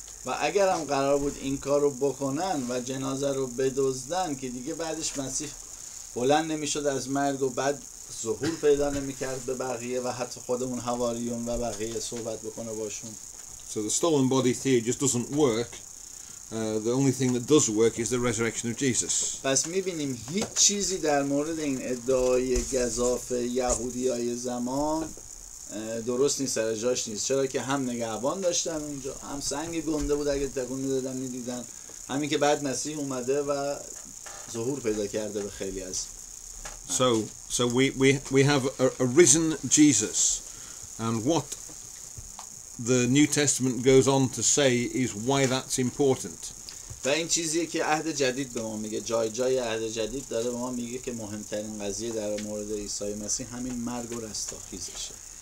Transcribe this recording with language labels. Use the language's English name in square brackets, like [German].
[Persian] و اگر هم قرار بود این کار رو بکنن و جنازه رو بدزدن که دیگه بعدش مسیح بلند نمیشد از مرگ و بعد ظهور پیدا نمیکرد به بقیه و حتی خودمون حواریون و بقیه صحبت بکنه باشون. [English] So the stolen body theory just doesn't work. The only thing that does work is the resurrection of Jesus. [Persian] پس میبینیم هیچ چیزی در مورد این ادعای گزاف یهودیای زمان درست نیست، سر جاش نیست. چرا که هم نگهبان داشتن اونجا، هم سنگ گنده بود اگه تکون میدادن میدیدن، همین که بعد مسیح اومده و ظهور پیدا کرده به خیلی از. [English] So we have a risen Jesus, and what the New Testament goes on to say is why that's important. [Persian] و این چیزیه که عهد جدید به ما میگه، جای عهد جدید داره به ما میگه که مهمترین قضیه در مورد عیسی مسیح همین مرگ و رستاخیزشه.